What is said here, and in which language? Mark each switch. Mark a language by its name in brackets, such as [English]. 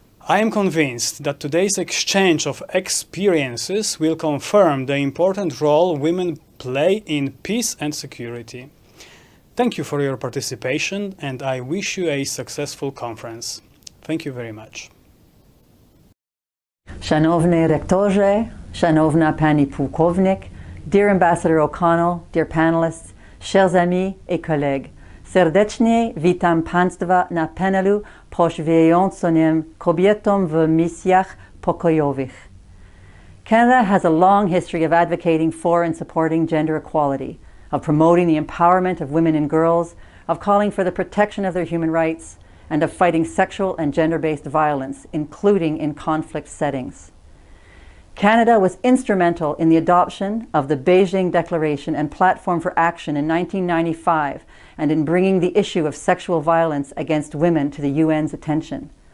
[English] I am convinced that today's exchange of experiences will confirm the important role women play in peace and security. Thank you for your participation, and I wish you a successful conference. Thank you very much. [Polish] Szanowny rektorze, szanowna pani pułkownik, [English] dear Ambassador O'Connell, dear panelists, [French] chers amis et collègues, [Polish] serdecznie witam państwa na panelu poświęconym kobietom w misjach pokojowych. [English] Canada has a long history of advocating for and supporting gender equality, of promoting the empowerment of women and girls, of calling for the protection of their human rights, and of fighting sexual and gender-based violence, including in conflict settings. Canada was instrumental in the adoption of the Beijing Declaration and Platform for Action in 1995 and in bringing the issue of sexual violence against women to the UN's attention.